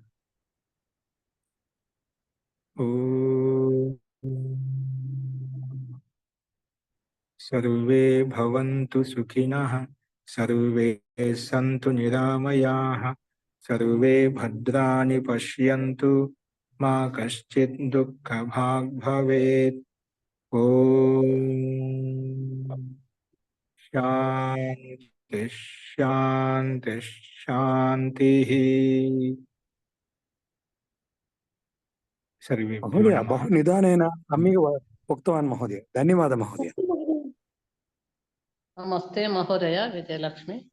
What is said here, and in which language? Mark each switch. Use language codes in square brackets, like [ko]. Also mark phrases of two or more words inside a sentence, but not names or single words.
[sa] సర్వే భవంతు సుఖినః, సర్వే సంతు నిరామయాః, సర్వే భద్రాణి పశ్యంతు, మా కశ్చిత్ దుఃఖభాగ్ భవేత్. ఓం శాంతి శాంతి శాంతి. సర్వే మహోదయ बहु निदानेन सम्यक् उक्तवान् महोदय, धन्यवादः महोदय. नमस्ते महोदय, विजयलक्ष्मी.